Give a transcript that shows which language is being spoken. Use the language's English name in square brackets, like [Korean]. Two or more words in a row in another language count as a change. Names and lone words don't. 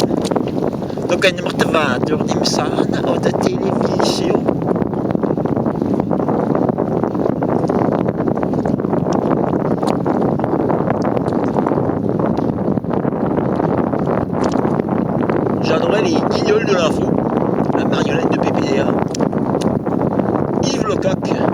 [Dutch] Dan kunnen we de water niet meer zagen op de televisie. [French] J'adorais les guignols de l'info, la marionnette de PPDA, Yves Lecoq.